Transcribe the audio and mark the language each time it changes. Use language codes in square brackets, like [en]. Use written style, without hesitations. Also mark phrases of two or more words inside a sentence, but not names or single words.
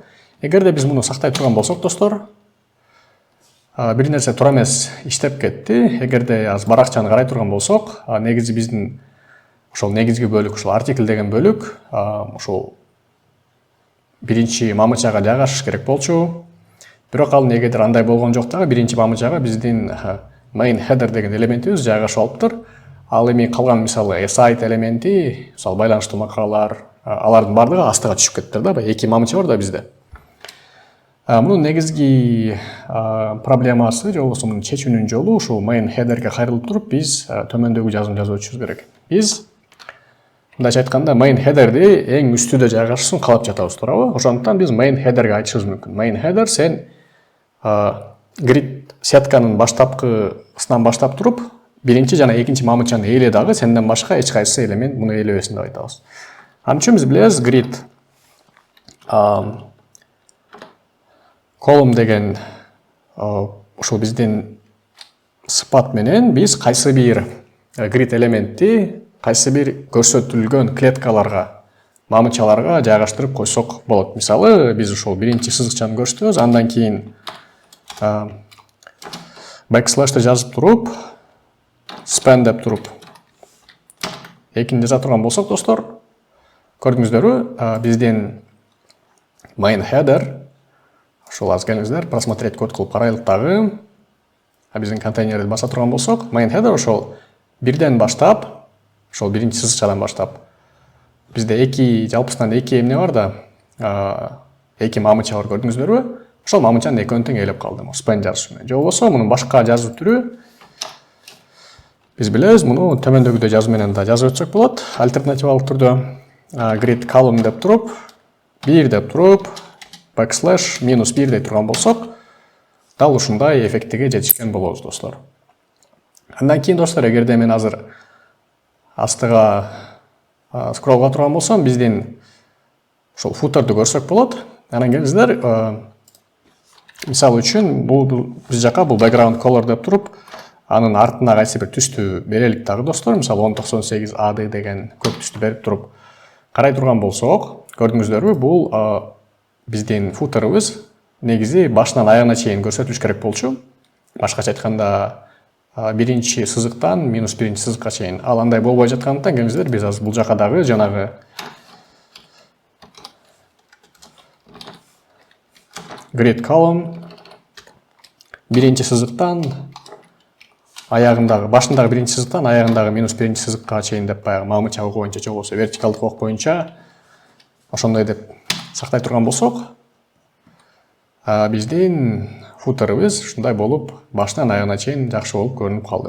[ky] Эгерде биз муну сактай турган болсок достор, бир нерсе туура эмес иштеп кетти. Эгерде аз баракчаны карай турган болсок, негизи биздин ошол негизги бөлүк, ошол article деген бөлүк ошол биринчи мамычага жайгашыш керек болчу. Бирок ал негедир андай болгон жок, дагы биринчи мамычага биздин [en] main header [ky] деген элементибиз жайгашып алыптыр. Ал эми калган мисалы aside элементи, мисалы байланыштуу макалалар, алардын бардыгы астыга түшүп кеттир да, эки мамыча бар да бизде. Мунун негизги проблемасы же болбосо муну чечүүнүн жолу ушул [en] main headerге [ky] кайрылып туруп биз төмөндөгү жазманы жазып өтүшүбүз керек. Биз мындайча айтканда [en] main headerди [ky] эң үстүдө жайгашсын каалап жатабыз, туурабы? Ошондуктан биз [en] main headerге [ky] айтышыбыз мүмкүн. [en] Main header, [ky] сен grid сетканын баштапкысынан баштап туруп, биринчи жана экинчи мамычаны ээле, дагы сенден башка эч кайсы элемент муну ээлебесин деп айтабыз. Анын үчүн биз билебиз, [en] grid column [ky] деген ошол биздин сыпат менен биз кайсы бир grid элементти кайсы бир көрсөтүлгөн клеткаларга, мамычаларга жайгаштырып койсок болот. Мисалы, биз ошол биринчи сызыкчаны көрсөтөбүз, андан кийин backslash'ты жазып туруп, span деп туруп экини жаза турган болсок достор, көрдүңүздөрбү, биздин [en] main header, [ky] ошол аз келиңиздер, [ru] просмотреть код [ky] кылып карайлык дагы. Биздин контейнерди баса турган болсок, [en] main header [ky] ошол бирден баштап, ошол биринчи сызыкчадан баштап бизде жалпысынан эки эмне бар да, эки мамыча бар, көрдүңүздөрбү? Ошол мамычанын экөөнүн тең ээлеп калды, span жазыш менен. Же болбосо мунун башка жазуу түрү, биз билебиз, муну төмөндөгүдөй жазуу менен да жазып өтсөк болот. Альтернативалык түрдө [en] grid column [ky] деп туруп, 1 деп туруп, backslash -1 дей турган болсок, дал ушундай эффектиге жетишкен болобуз достор. Андан кийин достор, эгерде мен азыр астыга скроллга турган болсом, биздин ошол footer'ды көрсөк болот. Анан келиңиздер, мисалы үчүн биз жака бул [en] background color [ky] деп туруп, анын артына кайсы бир түстү берелик дагы достор. Мисалы 1098 AD деген көк түстү берип туруп карай турган болсок, көрдүңүздөрбү, бул биздин footer'ыбыз негизи башынан аягына чейин көрсөтүлүш керек болчу. Башкача айтканда, биринчи сызыктан -1 сызыкка чейин. Ал андай болбой жаткандыктан келиңиздер, биз азыр бул жака дагы жанагы [en] grid column [ky] биринчи сызыктан аягындагы башындагы биринчи сызыктан аягындагы минус биринчи сызыкка чейин деп баягы мамыча ок боюнча же болбосо вертикалдык ок боюнча ошондой деп сактай турган болсок, биздин футерыбыз ушундай болуп башынан аягына чейин жакшы болуп көрүнүп калды.